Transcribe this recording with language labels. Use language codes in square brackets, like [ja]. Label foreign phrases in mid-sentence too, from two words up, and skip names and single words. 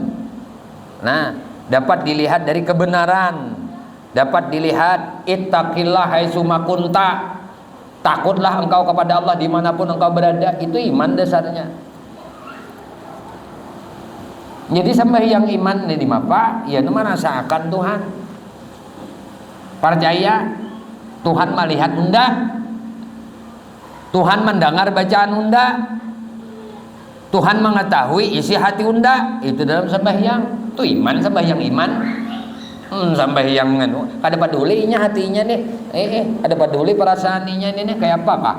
[id] Nah, dapat dilihat dari kebenaran, dapat dilihat [ar] اتق الله حيثما كنت. [id] Takutlah engkau kepada Allah dimanapun engkau berada. Itu iman dasarnya. Jadi sembahyang iman ini apa? Ya merasakan Tuhan. Percaya Tuhan melihat unda, Tuhan mendengar bacaan unda, Tuhan mengetahui isi hati unda. Itu dalam sembahyang. [bjn] Itu iman, sembahyang iman. Sembahyang kada pedulinya hatinya nih. Ada peduli perasaannya nih kayak apa kah?